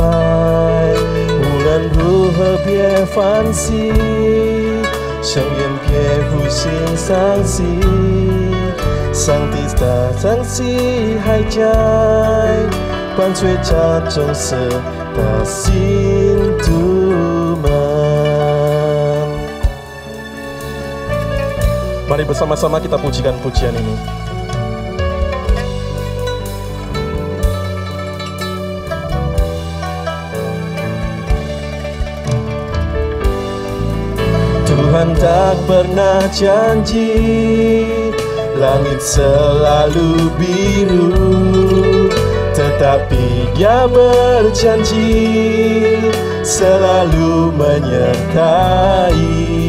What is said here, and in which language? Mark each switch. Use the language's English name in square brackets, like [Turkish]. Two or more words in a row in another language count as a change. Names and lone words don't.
[Chinese] 无论如何别放弃，永远别灰心丧气，上帝的赏赐还在，伴随着众生的信徒们。 [Indonesian] Mari bersama-sama kita pujikan pujian ini. Tuhan tak pernah janji langit selalu biru, tetapi Dia berjanji selalu menyertai.